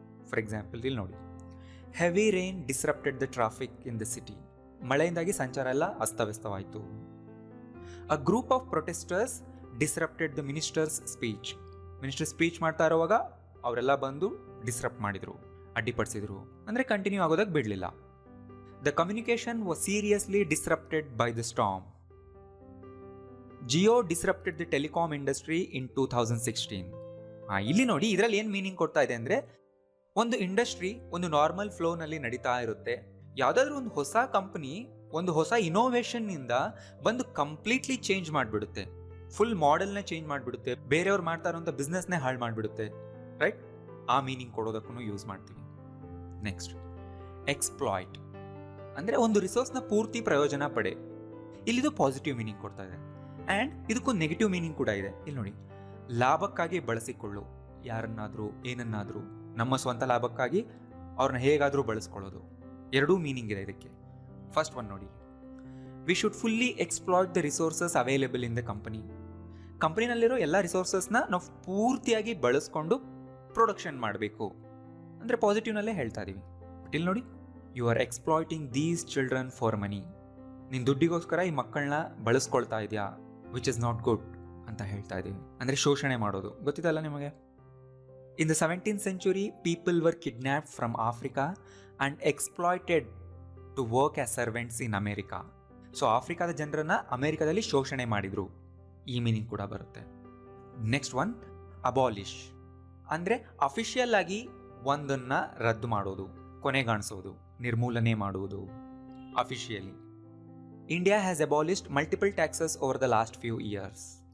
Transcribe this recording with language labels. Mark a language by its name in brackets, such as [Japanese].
[English] for example [Kannada] ಇಲ್ಲಿ ನೋಡಿ, [English] Heavy rain disrupted the traffic in the city. [Kannada] ಮಳೆಯಿಂದಾಗಿ ಸಂಚಾರ ಎಲ್ಲ ಅಸ್ತವ್ಯಸ್ತವಾಯಿತು. [English] A group of protesters disrupted the minister's speech. [Kannada] Minister speech ಮಾಡ್ತಾ ಇರುವಾಗ ಅವರೆಲ್ಲ ಬಂದು ಡಿಸ್ರಪ್ಟ್ ಮಾಡಿದರು, ಅಡ್ಡಿಪಡಿಸಿದ್ರು, ಅಂದರೆ ಕಂಟಿನ್ಯೂ ಆಗೋದಕ್ಕೆ ಬಿಡಲಿಲ್ಲ. [English] The communication was seriously disrupted by the storm. Jio disrupted the telecom industry in 2016. [Kannada] ಇಲ್ಲಿ ನೋಡಿ, ಇದರಲ್ಲಿ ಏನು ಮೀನಿಂಗ್ ಕೊಡ್ತಾ ಇದೆ ಅಂದರೆ, ಒಂದು ಇಂಡಸ್ಟ್ರಿ ಒಂದು ನಾರ್ಮಲ್ ಫ್ಲೋನಲ್ಲಿ ನಡೀತಾ ಇರುತ್ತೆ. ಯಾವುದಾದ್ರೂ ಒಂದು ಹೊಸ ಕಂಪನಿ ಒಂದು ಹೊಸ ಇನೋವೇಷನ್ನಿಂದ ಬಂದು ಕಂಪ್ಲೀಟ್ಲಿ ಚೇಂಜ್ ಮಾಡಿಬಿಡುತ್ತೆ, ಫುಲ್ ಮಾಡೆಲ್ನೇ ಚೇಂಜ್ ಮಾಡಿಬಿಡುತ್ತೆ, ಬೇರೆಯವ್ರು ಮಾಡ್ತಾ ಇರೋಂಥ ಬಿಸ್ನೆಸ್ನೇ ಹಾಳು ಮಾಡಿಬಿಡುತ್ತೆ, ರೈಟ್? ಆ ಮೀನಿಂಗ್ ಕೊಡೋದಕ್ಕೂ ಯೂಸ್ ಮಾಡ್ತೀವಿ. ನೆಕ್ಸ್ಟ್, ಎಕ್ಸ್ಪ್ಲಾಯ್ಟ್ ಅಂದರೆ ಒಂದು ರಿಸೋರ್ಸ್ನ ಪೂರ್ತಿ ಪ್ರಯೋಜನ ಪಡೆ. ಇಲ್ಲಿದು ಪಾಸಿಟಿವ್ ಮೀನಿಂಗ್ ಕೊಡ್ತಾ ಇದೆ. ಆ್ಯಂಡ್ ಇದಕ್ಕೂ ನೆಗೆಟಿವ್ ಮೀನಿಂಗ್ ಕೂಡ ಇದೆ. ಇಲ್ಲಿ ನೋಡಿ, ಲಾಭಕ್ಕಾಗಿ ಬಳಸಿಕೊಳ್ಳು, ಯಾರನ್ನಾದರೂ ಏನನ್ನಾದರೂ ನಮ್ಮ ಸ್ವಂತ ಲಾಭಕ್ಕಾಗಿ ಅವ್ರನ್ನ ಹೇಗಾದರೂ ಬಳಸ್ಕೊಳ್ಳೋದು. ಎರಡೂ ಮೀನಿಂಗ್ ಇದೆ ಇದಕ್ಕೆ. [English] First one ನೋಡಿ, we should fully exploit the resources available in the company. [Kannada] ಕಂಪನಿನಲ್ಲಿರೋ ಎಲ್ಲ ರಿಸೋರ್ಸಸ್ನ ನಾವು ಪೂರ್ತಿಯಾಗಿ ಬಳಸ್ಕೊಂಡು ಪ್ರೊಡಕ್ಷನ್ ಮಾಡಬೇಕು ಅಂದರೆ ಪಾಸಿಟಿವ್ನಲ್ಲೇ ಹೇಳ್ತಾ ಇದ್ದೀವಿ. [English] but [Kannada] ಇಲ್ಲಿ ನೋಡಿ, [English] You are exploiting these children for money. [Kannada] ನಿನ್ನ ದುಡ್ಡಿಗೋಸ್ಕರ ಈ ಮಕ್ಕಳನ್ನ ಬಳಸ್ಕೊಳ್ತಾ ಇದೆಯಾ, [English] which is not good [Kannada] ಅಂತ ಹೇಳ್ತಾ ಇದ್ದೀವಿ. ಅಂದರೆ ಶೋಷಣೆ ಮಾಡೋದು. ಗೊತ್ತಿದಲ್ಲ ನಿಮಗೆ? [English] In the 17th century, people were kidnapped from Africa and exploited to work as servants in America. [Kannada] So ಆಫ್ರಿಕಾದ ಜನರನ್ನ ಅಮೆರಿಕದಲ್ಲಿ ಶೋಷಣೆ ಮಾಡಿದ್ರು. ಈ ಮೀನಿಂಗ್ ಕೂಡ ಬರುತ್ತೆ. ನೆಕ್ಸ್ಟ್ ಒನ್, ಅಬಾಲಿಷ್ ಅಂದರೆ ಅಫಿಷಿಯಲ್ ಆಗಿ ಒಂದನ್ನ ರದ್ದು ಮಾಡೋದು, ಕೊನೆಗಾಣಿಸೋದು, ನಿರ್ಮೂಲನೆ ಮಾಡುವುದು. [English] Officially India has abolished multiple taxes over the last few years.